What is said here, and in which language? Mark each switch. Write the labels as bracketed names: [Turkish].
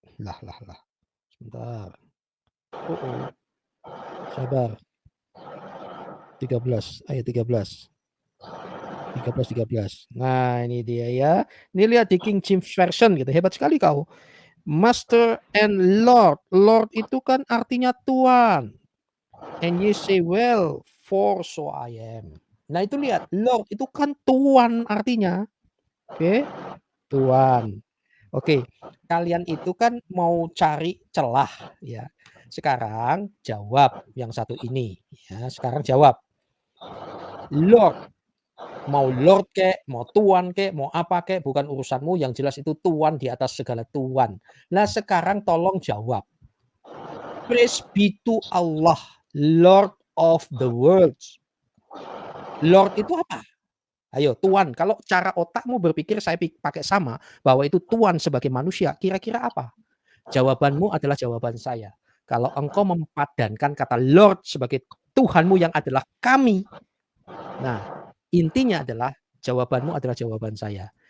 [Indonesian] Lah. Sebentar. Sabar. 13, ayat 13. 13. Nah, ini dia ya. Ini lihat di King James Version gitu. Hebat sekali kau. [English] Master and Lord. [Indonesian] Lord itu kan artinya Tuhan. [English] And you say, well, for so I am. [Indonesian] Nah, itu lihat. Lord itu kan Tuhan artinya. Oke. Tuhan. Oke. Kalian itu kan mau cari celah ya. Sekarang jawab yang satu ini ya. Sekarang jawab. Lord. Mau Lord kek, mau Tuan kek, mau apa kek, bukan urusanmu. Yang jelas itu Tuan di atas segala Tuan. Nah, sekarang tolong jawab. [English] Praise be to Allah, Lord of the world. [Indonesian] Lord itu apa? Ayo, Tuan. Kalau cara otakmu berpikir saya pakai sama, bahwa itu Tuan sebagai manusia, kira-kira apa? Jawabanmu adalah jawaban saya. Kalau engkau mempadankan kata Lord sebagai Tuhanmu yang adalah kami. Nah, intinya adalah jawabanmu adalah jawaban saya.